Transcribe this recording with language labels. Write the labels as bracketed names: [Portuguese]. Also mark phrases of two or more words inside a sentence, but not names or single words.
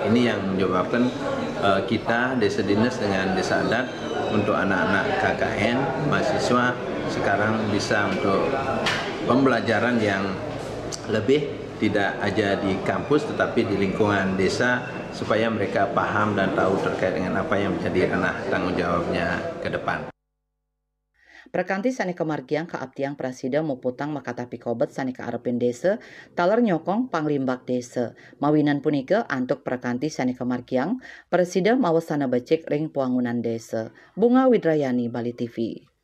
[Indonesian] Ini yang menyebabkan kita Desa Dinas dengan Desa Adat untuk anak-anak KKN mahasiswa sekarang bisa untuk pembelajaran yang lebih tidak aja di kampus tetapi di lingkungan desa supaya mereka paham dan tahu terkait dengan apa yang menjadi ranah tanggung jawabnya ke depan. [Balinese] Perkanti sane kemargiang kaabtiang Prasida muputang makata pikobet sane kaarepin desa taler nyokong panglimbak desa. Mawinan punika antuk perkanti sane kemargiang Presida mawasana becik ring puangunan desa. Bunga Widrayani, Bali TV.